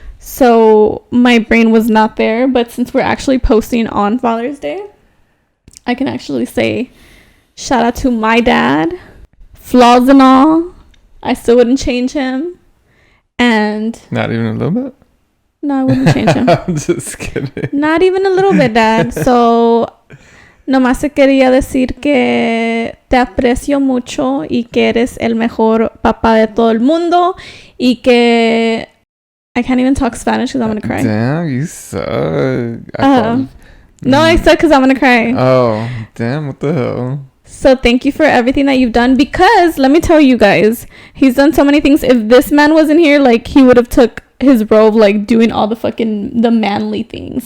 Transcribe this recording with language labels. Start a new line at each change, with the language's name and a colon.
English: So my brain was not there. But since we're actually posting on Father's Day, I can actually say shout out to my dad. Flaws and all, I still wouldn't change him. And not even a little bit? No, I wouldn't change him. I'm just kidding. Not even a little bit, Dad.
Spanish: So, nomás te quería decir que te aprecio mucho y que eres el mejor papá de todo el mundo y que...
English: I can't even talk Spanish because I'm going to cry. Damn, you suck. No, I said because I'm going to cry. Oh, damn, what the hell? So thank you for everything that you've done, because let me tell you guys, he's done so many things. If this man wasn't here, like, he would have took his role of like doing all the manly things.